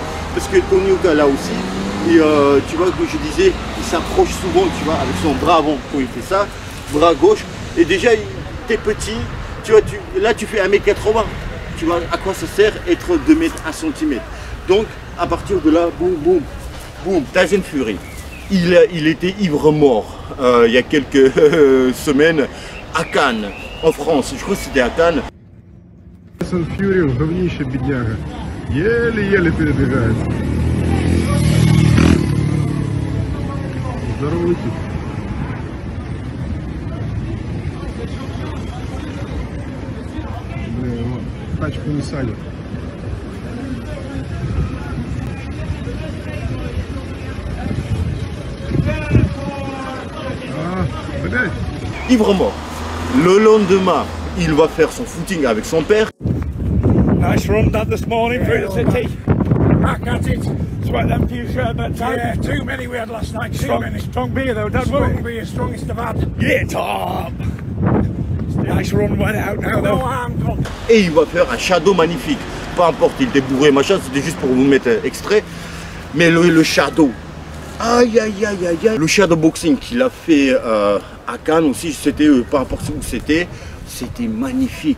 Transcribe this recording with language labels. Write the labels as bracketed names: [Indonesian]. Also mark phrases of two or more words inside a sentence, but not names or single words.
[French] Parce que Tony Yoka, là aussi, et tu vois, comme je disais, il s'approche souvent, tu vois, avec son bras avant, quand il fait ça, bras gauche, et déjà, t'es petit, tu vois, là, tu fais 1m80, tu vois, à quoi ça sert être 2 mètres, 1 cm. Donc, à partir de là, boum, boum, boum, Tyson Fury, il était ivre mort il y a quelques semaines à Cannes, en France. Je crois que c'était à Cannes. [Russian] Tyson Fury, говнище бедняга, еле-еле передвигается. Здоровый тип. Блин, его тачку не садят. [French] Ivre mort. Le lendemain, il va faire son footing avec son père. [English] Nice run done this morning through the city. Back at it. Sweat them few sherbets out. Yeah, too many we had last night. Strong beer though, don't worry. Strong beer, strongest I've had. Yeah, top. Nice run went out now though. [French] Et il va faire un shadow magnifique. Peu importe, il était bourré, machin, c'était juste pour vous mettre extrait. Mais le shadow. Aïe aïe aïe aïe aïe. Le [English] shadow boxing [French] qu'il a fait à Cannes aussi, c'était peu importe où c'était magnifique.